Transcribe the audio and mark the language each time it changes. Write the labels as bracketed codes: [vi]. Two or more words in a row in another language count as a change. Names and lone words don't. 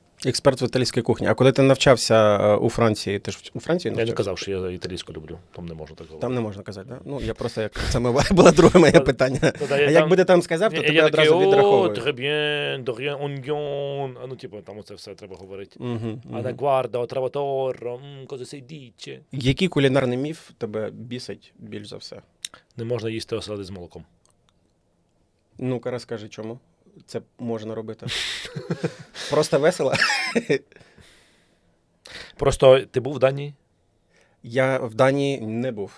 [uk] Експерт в італійській кухні. А коли ти навчався у Франції, ти ж у Франції Я не навчався? казав, що я італійську люблю, там не можна так говорити. Там не можна казати, так? Я просто, це було друге моє питання. А якби ти там сказав, то тебе одразу відраховують. [fr] Très bien, de rien, oignon. [uk] Там оце все треба говорити. Мгм. [it] А не guarda, ho trovato, cosa si dice. [uk] Який кулінарний міф тебе бісить більш за все? Не можна їсти оселедець з молоком. Ну-ка, розкажи, чому це можна робити? Просто весело? Просто ти був в Данії? Я в Данії не був.